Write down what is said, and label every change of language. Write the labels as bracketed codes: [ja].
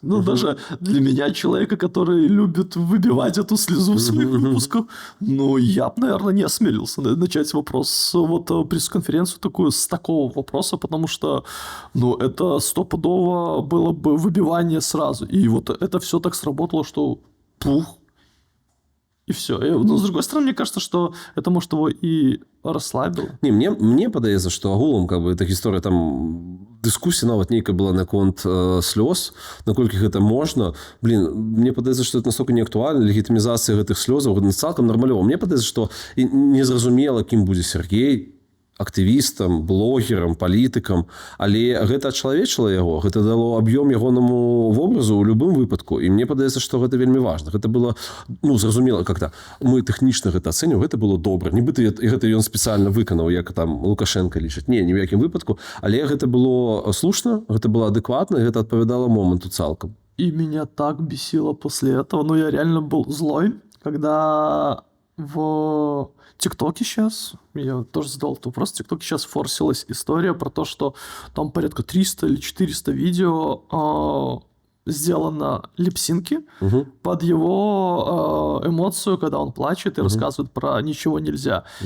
[ru] Ну, даже для меня, человека, который любит выбивать эту слезу в своих выпусках, ну, я бы, наверное, не осмелился начать вопрос, вот пресс-конференцию такую с такого вопроса, потому что, ну, это стопудово было бы выбивание сразу. И вот это все так сработало, что пух, и все. Но, с другой стороны, мне кажется, что это, может, его и расслабило. [be] Не, мне падаецца, што агулам как бы так гісторыя там дыскусія нават нейкая была наконт слёз, наколькі гэта можна. Мне падаецца, што [ru] это настолько не актуальна, [be] легітымізацыя гэтых слёзаў цалкам нармалёва. Мне падаецца, што незразумела, кім будзе Сергей, актывістам, блогерам, палітыкам, але гэта ачалавечыла яго, гэта дало аб'ём ягонаму вобразу ў любым выпадку, і мне падаецца, што гэта вельмі важна. Гэта было, ну, зразумела, [ru] как-то мы тэхнічна [be] гэта ацэньваем, гэта было добра. Нібыта гэта ён спецыяльна выканаў, як там Лукашенко лічыць. Не, ні ў якім выпадку, але гэта было слушна, гэта было адэкватна, і гэта адпавядала моманту цалкам. [ru] И меня так бесило после этого, ну, я реально был злой, когда в ТикТоке сейчас, я тоже задал этот вопрос, в ТикТоке сейчас форсилась история про то, что там порядка 300 или 400 видео сделано липсинки под его эмоцию, когда он плачет и рассказывает про «ничего нельзя».